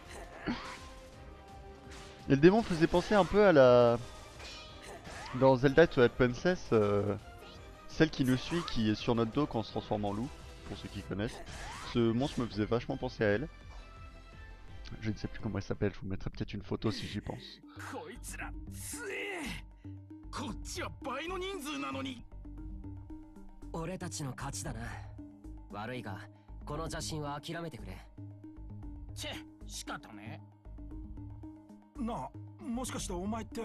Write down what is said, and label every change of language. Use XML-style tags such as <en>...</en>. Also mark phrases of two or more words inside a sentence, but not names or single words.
<fr>Et le démon faisait penser un peu à la... Dans Zelda Twilight Princess, celle qui nous suit, qui est sur notre dos quand on se transforme en loup, pour ceux qui connaissent. Ce monstre me faisait vachement penser à elle. Je ne sais plus comment elle s'appelle, je vous mettrai peut-être une photo si j'y pense.</fr> <ja>俺たちの勝ちだな。悪いがこの邪神は諦めてくれ。チェ、仕方ね。なあ、もしかしてお前って。</ja>